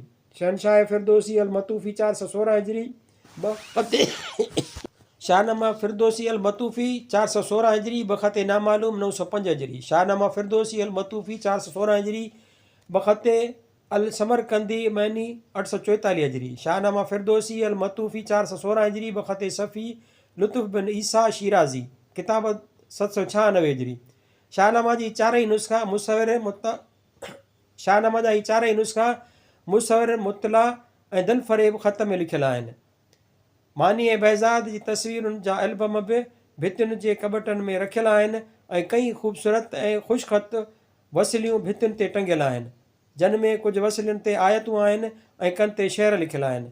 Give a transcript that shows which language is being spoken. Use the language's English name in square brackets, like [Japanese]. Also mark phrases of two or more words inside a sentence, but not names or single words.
[Sindhi] शहनशाह फिरदोसी अल मतूफ़ी 416 हिजरी बख़त शाहनमा फिरदोसी अल मतूफ़ी 416 हिजरी बख़त नामालूम 905 हिजरी। शाहनमा फिरदोसी अल मतूफ़ी 416 हिजरी बख़त अल समरकंदी मैनी 844 हिजरी। शाहनमा फिरदोसी अल मतूफ़ी 416 हिजरी बख़त सफ़ी लुत्फ़ बिन ईसा शिराज़ी किताबत 796 हिजरी। शाहनमा जी चारई नुस्ख़ा मुसविर मुतला ऐं दिलफ़रेब ख़त में लिखियल आहिनि। मानी ऐं बहज़ाद जी तस्वीरुनि जा एल्बम बि भितियुनि जे कबटनि में रखियल आहिनि ऐं कई ख़ूबसूरत ऐं ख़ुशख़त वसिलियूं भितियुनि ते टंगियल आहिनि जिन में कुझु वसिलियुनि ते आयतूं आहिनि ऐं कनि ते शेर लिखियल आहिनि।